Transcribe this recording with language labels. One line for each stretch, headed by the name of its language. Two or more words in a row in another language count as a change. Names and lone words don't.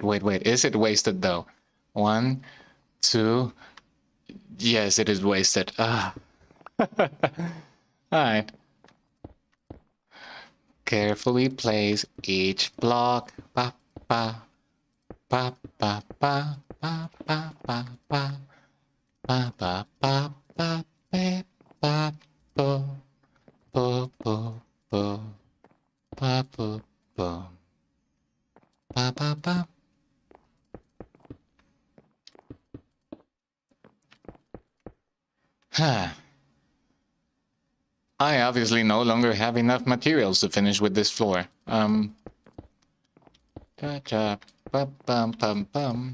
English: Is it wasted though? 1, 2. Yes, it is wasted. Ah. All right. Carefully place each block. Ba ba ba ba ba ba ba ba ba ba ba ba ba ba bo bo bo bo ba bo bo ba ba ba. Huh. I obviously no longer have enough materials to finish with this floor. Cha-cha, bum.